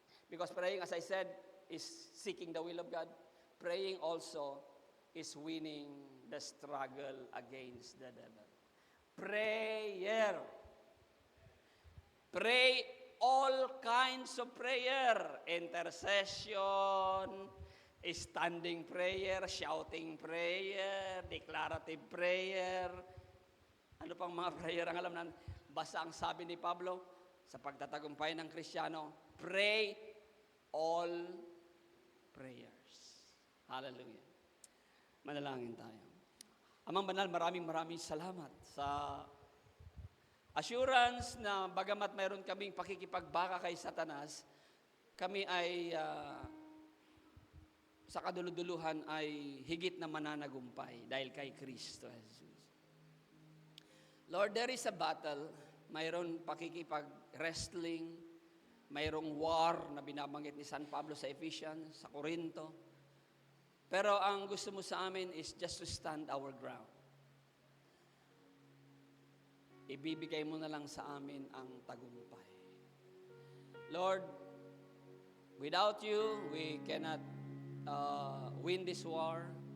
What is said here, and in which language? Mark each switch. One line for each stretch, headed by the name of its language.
English: Because praying, as I said, is seeking the will of God. Praying also is winning the struggle against the devil. Prayer. Pray all kinds of prayer. Intercession, standing prayer, shouting prayer, declarative prayer.
Filipino: Ano pang mga prayer ang alam natin? Basta ang sabi ni Pablo, sa pagtatagumpay ng Kristiyano,
English: pray all prayers.
Filipino: Hallelujah. Manalangin tayo. Amang banal, maraming salamat sa assurance na bagamat mayroon kaming pakikipagbaka kay Satanas, kami ay sa kaduluduluhan ay higit na mananagumpay dahil kay Kristo Jesus.
English: Lord, there is a battle.
Filipino: Mayroon pakikipag-wrestling, mayroong war na binabanggit ni San Pablo sa Ephesians, sa Corinto. Pero ang gusto mo sa amin
English: is just to stand our ground.
Filipino: Ibibigay mo na lang sa amin ang tagumpay.
English: Lord, without you, we cannot win this war.